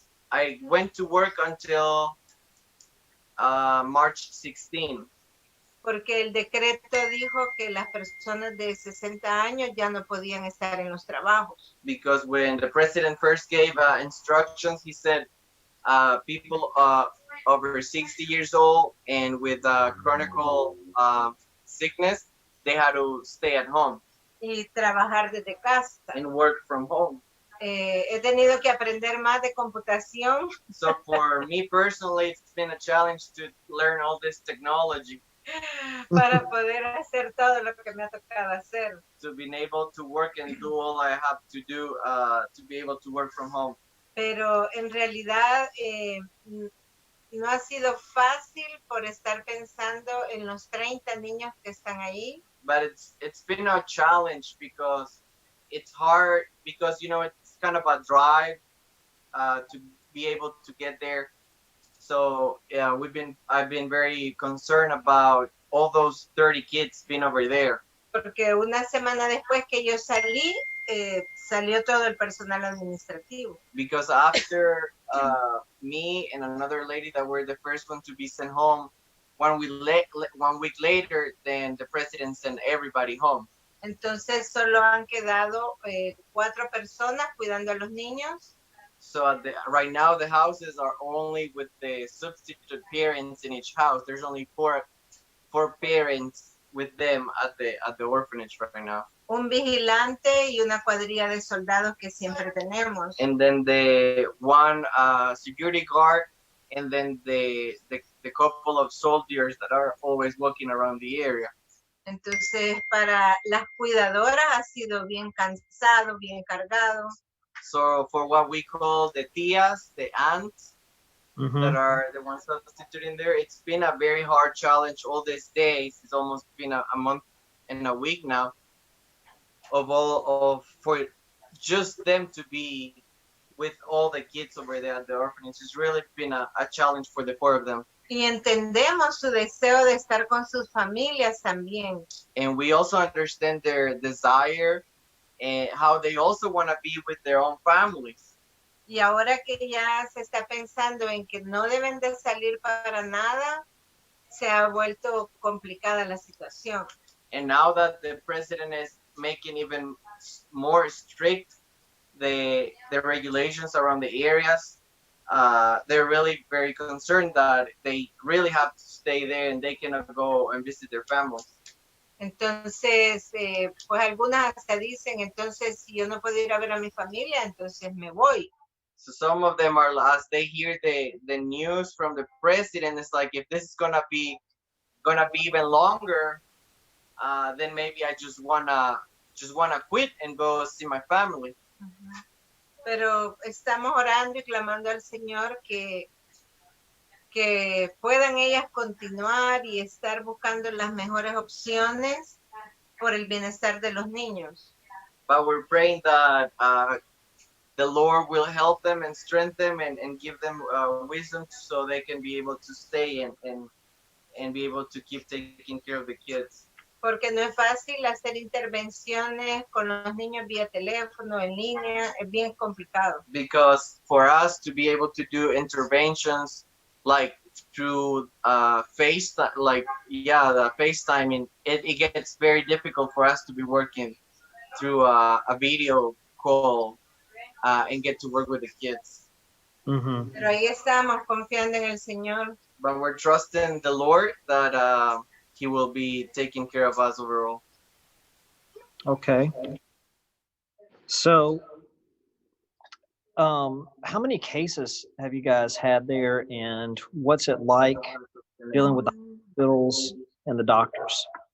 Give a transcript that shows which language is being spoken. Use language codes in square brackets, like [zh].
[en] I went to work until March 16, [es] Porque el decreto dijo que las personas de 60 años ya no podían estar en los trabajos. [en] because when the president first gave instructions, he said people over 60 years old and with chronic sickness, they had to stay at home. [es] y trabajar desde casa. [en] and work from home. [es] He tenido que aprender más de computación [en] So for me personally, it's been a challenge to learn all this technology [es] para poder hacer todo lo que me ha tocado hacer. [en] to be able to work and do all I have to do to be able to work from home. [es] Pero en realidad no ha sido fácil por estar pensando en los 30 niños que están ahí. [en] But it's been a challenge because it's hard because it's kind of a drive to be able to get there. So yeah, I've been very concerned about all those 30 kids being over there. [es] Porque una semana después que yo salí, salió todo el personal administrativo. [en] Because after me and another lady that were the first one to be sent home, 1 week later, then the president sent everybody home. [es] Entonces solo han quedado 4 personas cuidando a los niños. [en] So right now the houses are only with the substitute parents in each house. There's only four parents with them at the orphanage right now. [es] Un vigilante y una cuadrilla de soldados que siempre tenemos. [en] And then the one security guard, and then the couple of soldiers that are always walking around the area. [es] Entonces para las cuidadoras ha sido bien cansado, bien cargado. [en] So for what we call the tias, the aunts, that are the ones substituting there, it's been a very hard challenge all these days. It's almost been a month and a week now for just them to be with all the kids over there at the orphanage. It's really been a challenge for the 4 of them. [es] Y entendemos su deseo de estar con sus familias también. [en] And we also understand their desire and how they also want to be with their own families. [es] Y ahora que ya se está pensando en que no deben de salir para nada, se ha vuelto complicada la situación. [en] And now that the president is making even more strict the regulations around the areas, they're really very concerned that they really have to stay there and they cannot go and visit their families. [es] Entonces, pues algunas hasta dicen, entonces si yo no puedo ir a ver a mi familia, entonces me voy. [en] So some of them are, as they hear the news from the president, it's like, if this is gonna be even longer, then maybe I just wanna quit and go see my family. [es] Pero estamos orando y clamando al Señor que puedan ellas continuar y estar buscando las mejores opciones por el bienestar de los niños. [en] But we're praying that the Lord will help them and strengthen them and give them wisdom so they can be able to stay and be able to keep taking care of the kids. [es] Porque no es fácil hacer intervenciones con los niños vía teléfono, en línea, es bien complicado. [en] Because for us to be able to do interventions like through FaceTime, the FaceTiming, it gets very difficult for us to be working through a video call and get to work with the kids. [es] Pero ahí estamos confiando en el Señor. [en] But we're trusting the Lord that He will be taking care of us overall. Okay. So, how many cases have you guys had there, and what's it like dealing with the hospitals and the doctors?